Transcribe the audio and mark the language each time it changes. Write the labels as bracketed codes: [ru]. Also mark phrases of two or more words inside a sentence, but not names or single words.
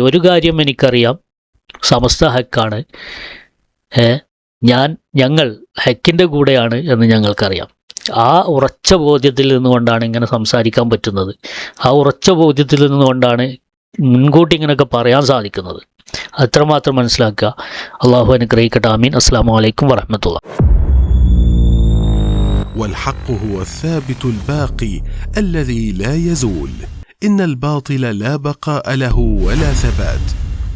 [ml] ഒരു കാര്യം എനിക്കറിയാം, സമസ്ത ഹക്കാണ്, ഞങ്ങൾ ഹക്കിൻ്റെ കൂടെയാണ് എന്ന് ഞങ്ങൾക്കറിയാം. ആ ഉറച്ച ബോധ്യത്തിൽ നിന്നുകൊണ്ടാണ് ഇങ്ങനെ സംസാരിക്കാൻ പറ്റുന്നത്. ആ ഉറച്ച ബോധ്യത്തിൽ നിന്നുകൊണ്ടാണ് മുൻകൂട്ടി ഇങ്ങനെയൊക്കെ പറയാൻ സാധിക്കുന്നത്. അത്രമാത്രം മനസ്സിലാക്കുക. അള്ളാഹു അനുഗ്രഹിക്കട്ടെ. ആമീൻ. [ar] السلام عليكم ورحمة الله. والحق هو الثابت الباقي الذي لا يزول. إن الباطل لا بقاء له ولا ثبات.